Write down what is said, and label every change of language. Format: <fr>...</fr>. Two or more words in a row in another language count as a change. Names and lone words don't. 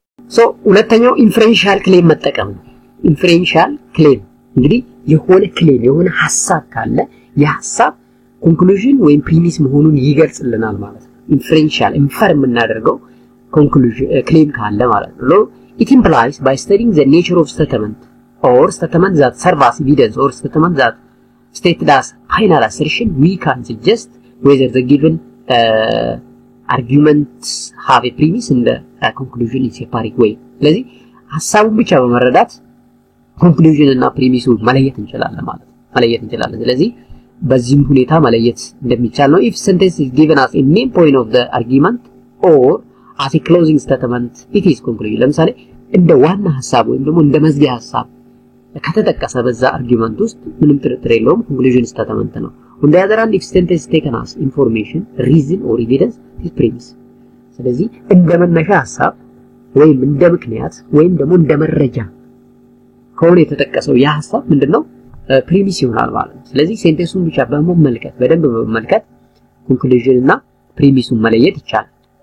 <am>ሶ ሁለተኛው</am> <en>inferential claim</en> <am>መጠቀም ነው።</am> <en>inferential claim</en> <am>እንግዲህ የሆነ ክሌም የሆነ ሐሳብ ካለ የሐሳብ ኮንክሉዥን ወይም ፕሪሚስ መሆኑን ይገልጽልናል ማለት ነው።</am> <en>inferential infer</en> <am>የምናደርገው</am> <en>conclusion claim</en> <am>ካለ ማለት ነው።</am> <en>it implies by studying the nature of statement or statement that serve as evidence or statement that stated as final assertion we can suggest whether the given arguments have a premise and a conclusion in separate way</en> <am>ስለዚህ ሐሳቡን ብቻ በመረዳት ኮንክሉዥን እና ፕሪሚሱን መለየት እንችላለን ማለት ነው። መለየት እንችላለን። ስለዚህ በዚህም ሁኔታ መለየት እንደሚቻል ነው።</am> <en>if sentence is given as a main point of the argument or as a closing statement it is</en> <am>conclusion ለምሳሌ እንደ ዋና ሐሳብ ወይም ደግሞ እንደ መዝጊያ ሐሳብ ከተጠቀሰ በዛ አርጊመንት ውስጥ ምንም ጥርጥር የለውም</am> <en>conclusion statement</en> <am>ነው።</am> <en>on the other hand if sentence taken as information reason or evidence is premise</en> <am>ስለዚህ እንደ መነሻ ሐሳብ ወይም እንደ ምክንያት ወይም ደግሞ እንደ መረጃ ከሆነ የተጠቀሰው ያ ሐሳብ ምንድነው ፕሪሚስ ይሆናል ማለት ነው። ስለዚህ ሴንቴንሱን ብቻ በመመልከት በደንብ በመመልከት ኮንክሉዥን እና ፕሪሚሱን መለየት ይቻላል።</am>